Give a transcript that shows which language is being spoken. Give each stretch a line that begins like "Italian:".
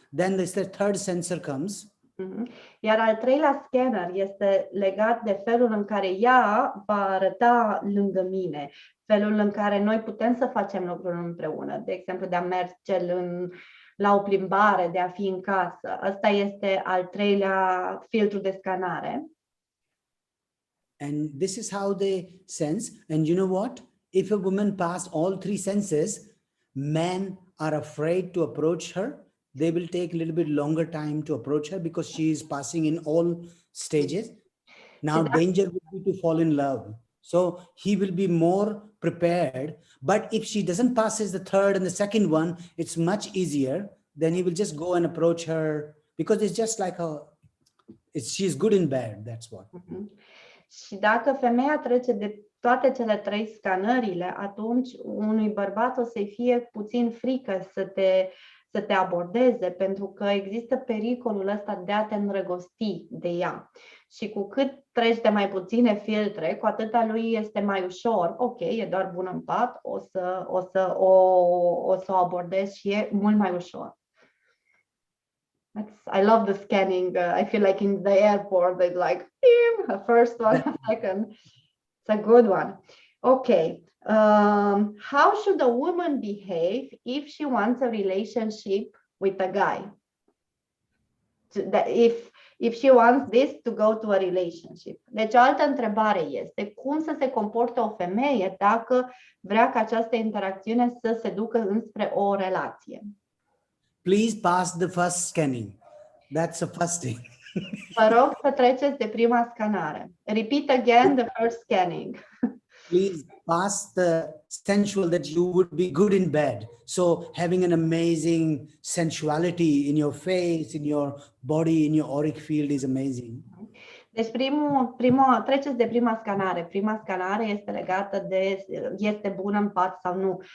English: Then the third sensor comes.
Romanian: Iar al treilea scanner este legat de felul în care ea va arăta lângă mine, felul în care noi putem să facem lucruri împreună, de exemplu de a merge la o plimbare, de a fi în casă. Asta este al treilea filtru de scanare.
English: And this is how they sense. And you know what? If a woman passes all three senses, men are afraid to approach her they will take a little bit longer time to approach her because she is passing in all stages. Now, danger would be to fall in love. So he will be more prepared. But if she doesn't pass as the third and the second one, it's much easier. Then he will just go and approach her because it's just like she's good in bed. That's what.
Romanian: Și dacă femeia trece de toate cele 3 scanările, atunci unui bărbat o să-i fie puțin frică să te abordeze, pentru că există pericolul ăsta de a te îndrăgosti de ea. Și cu cât treci de mai puține filtre, cu atâta lui este mai ușor. Ok, e doar bună în pat, o să o abordez și e mult mai ușor.
English: I love the scanning. I feel like in the airport, they're like, first one, second. It's a good one. Okay. How should a woman behave if she wants a relationship with a guy? If she wants this to go to a relationship.
Romanian: Deci o altă întrebare este cum să se comporte o femeie dacă vrea ca această interacțiune să se ducă înspre o relație.
English: Please pass the first scanning. That's the first thing.
Romanian: Vă rog să treceți de prima scanare.
English: Repeat again the first scanning. Please pass the sensual that you would be good in bed. So having an amazing sensuality in your face, in your body, in your auric field is amazing.
Romanian: Deci treceți de prima scanare. Prima scanare este legată de este bună în pat sau nu.